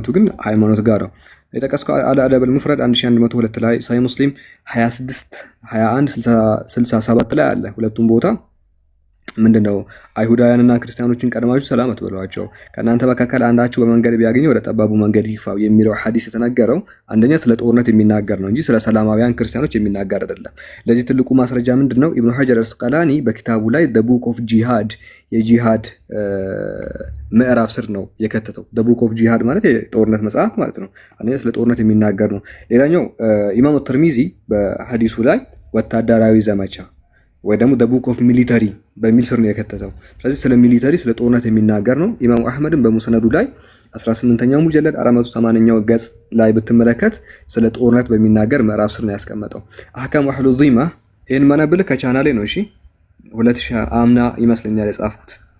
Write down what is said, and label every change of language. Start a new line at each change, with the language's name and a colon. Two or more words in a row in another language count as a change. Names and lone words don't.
Amharic: ግን ሃይማኖት ጋር ነው። የጠቀስከው አልአደብል ሙፍረድ 1102 ላይ ሳይ ሙስሊም 26 21 67 ላይ አለ። ሁለቱም ቦታ ምንድነው አይሁዳውያንና ክርስቲያኖችን ቀድማችሁ ሰላም አትበሏቸው፣ ከእናንተ መካከል አንዳችሁ በመንገድ ቢያገኘው ወደ ጠባቡ መንገድ ይግፋው የሚለው ሐዲስ የተነገረው አንደኛ ስለ ጦርነት የሚናገር ነው እንጂ ስለ ሰላማውያን ክርስቲያኖች የሚናገር አይደለም። ለዚህ ትልቁ ማስረጃ ምንድነው? ኢብኑ ሐጀር አስቀላኒ በኪታቡ ላይ
English: the book of jihad
Amharic: የጂሃድ ምዕራፍ ስር ነው የከተተው።
English: the book of jihad
Amharic: ማለት የጦርነት መጽሐፍ ማለት ነው። አንደኛ ስለ ጦርነት የሚናገር ነው። ሌላኛው ኢማሙ ተርሚዚ በሐዲሱ ላይ ወታደራዊ ዘመቻ ወይ ደግሞ
English: the book of military
Amharic: በሚል ስር ነው የከተተው። ስለዚህ ስለ ሚሊተሪ ስለ ጦርነት የሚናገር ነው። ኢማሙ አህመድን በሙስነዱ ላይ 18ኛው ሙጀለድ 480ኛው ገጽ ላይ ብትመለከት ስለ ጦርነት በሚናገር ምዕራፍ ስር ነው ያስቀመጠው። አህካም ወህሉ ዚማ ይሄን ማነብል ከቻናሌ ነው። እሺ 2000 አምና ይመስለኛል የጻፍኩት።